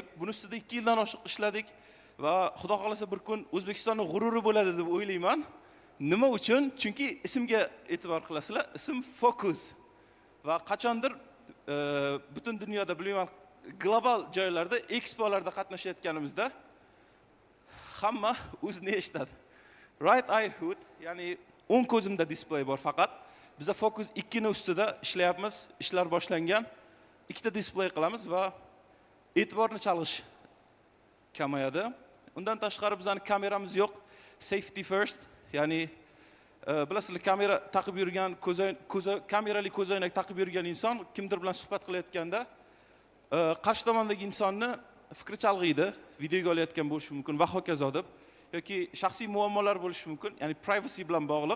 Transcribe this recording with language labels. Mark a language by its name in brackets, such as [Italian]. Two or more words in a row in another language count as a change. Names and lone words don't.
[Uzbek] Buni ustida 2 yildan oshiq ishladik va xudo xolasa bir kun O'zbekistonning g'ururi bo'ladi deb o'ylayman. Nima uchun? Chunki ismga e'tibor qilasizlar. Ism Focus. Va qachondir butun dunyoda bilmayman global joylarda, ekspolarda qatnashayotganimizda hamma o'zini eshitadi. [English] Right eye hood, [Uzbek] ya'ni o'ng ko'zimda display bor faqat. Biz Focus 2 ning ustida ishlayapmiz, ishlar boshlangan. Ikkita display qilamiz va e'tiborni chalg'ish kamayadi. Undan tashqari bizning kameramiz yo'q. [English] Safety first, [Uzbek] ya'ni bilasizlar, kamera taqib yurgan kamerali ko'zoynak taqib yurgan inson kimdir bilan suhbat qilayotganda qarshi tomondagi insonni fikri chalg'iydi, videoga olayotgan bo'lishi mumkin va hokazo deb, yoki shaxsiy muammolar bo'lishi mumkin, ya'ni privacy bilan bog'liq.